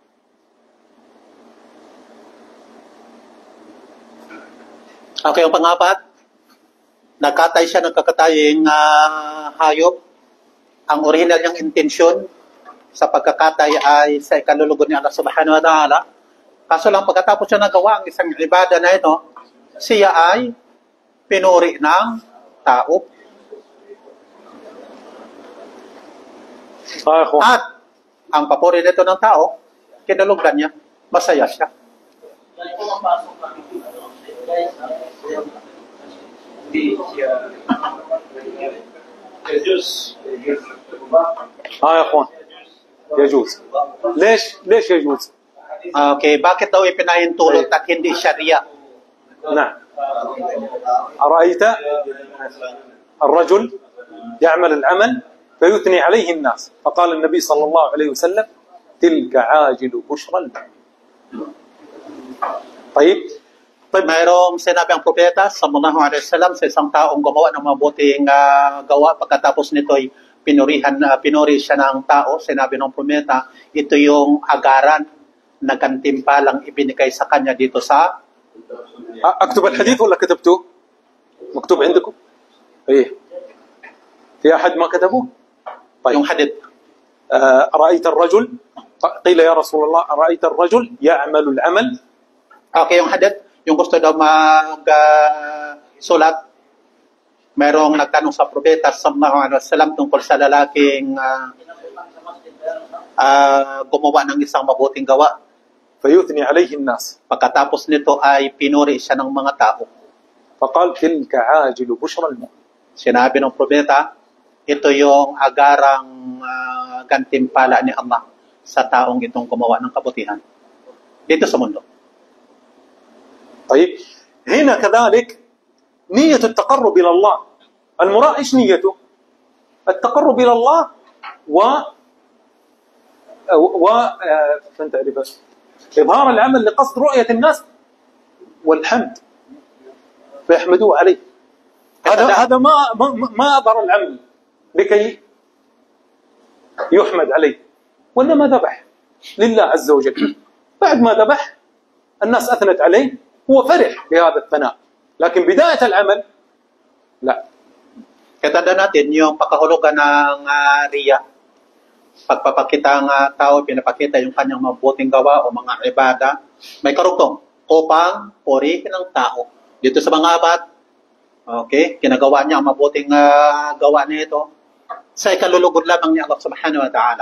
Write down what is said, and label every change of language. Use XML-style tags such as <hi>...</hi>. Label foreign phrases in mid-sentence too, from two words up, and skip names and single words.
<tl>Okay, yung pangapat, nagkatay siya ng kakataying hayop. Ang original niyang intensyon sa pagkakatay ay sa ikalulugod ni Allah</tl> <ar>سبحانه وتعالى.</ar> <tl>Kaso lang pagkatapos siya nagawa ang isang ibada na ito, siya ay pinuri ng tao. At ang papuri nito ng tao, kinulugdan niya, masaya siya.</tl> <ar>يا اخوان يجوز. ليش يجوز؟</ar> <tl>Okay, bakit daw ipinahintulot at hindi sharia?</tl> <ar>نعم. أرأيت الرجل يعمل العمل فيثني عليه الناس فقال النبي صلى الله عليه وسلم تلك عاجل بشرى. طيب</ar> <tl>Mayroong sinabi ang propeta</tl> <ar>صلى الله عليه وسلم</ar> <tl>sa isang taong gumawa ng mabuting gawa, pagkatapos nito'y pinuri siya ng tao. Sinabi ng propeta, ito yung agaran na gantimpalang ibinigay sa kanya dito sa</tl> <ar>أكتب الحديث ولا كتبته؟ مكتوب عندكم؟ إيه. في أحد ما كتبه؟ طيب.</ar> <tl>Yung hadith.</tl> <ar>أرأيت الرجل قيل يا رسول الله أرأيت الرجل يعمل العمل.</ar> <tl>Okay, yung hadith, yung gusto daw sulat, mayroong nagtanong sa propeta</tl> <ar>صلى الله عليه وسلم</ar> <tl>tungkol sa lalaking gumawa ng isang mabuting gawa.</tl> <ar>فيثني عليه الناس.</ar> <tl>Pagkatapos nito ay pinuri siya ng mga tao.</tl> <ar>فقال تلك عاجل بشرى المؤمن.</ar> <tl>Sinabi ng propeta, ito yung agarang gantimpala ni Allah sa taong itong gumawa ng kabutihan dito sa mundo.</tl> <ar>طيب هنا كذلك نية التقرب إلى الله. المرأة إيش نيته؟ التقرب إلى الله فأنت تعرف إظهار العمل لقصد رؤية الناس والحمد فيحمدوه عليه. هذا ما أظهر العمل لكي يحمد عليه، وإنما ذبح لله عز وجل. بعد ما ذبح الناس أثنت عليه، هو فرح بهذا الثناء، لكن بداية العمل لا.</ar> <tl>Katanda natin yung pagkahulugan ng riya. Pagpapakita ng tao, pinapakita yung kanyang mabuting gawa o mga ibada. May karugtong upang purihin ng tao. Dito sa mga abad, okay, kinagawa niya ang mabuting gawa nito sa ikalulugod lamang ni Allah</tl> <ar>سبحانه وتعالى.</ar>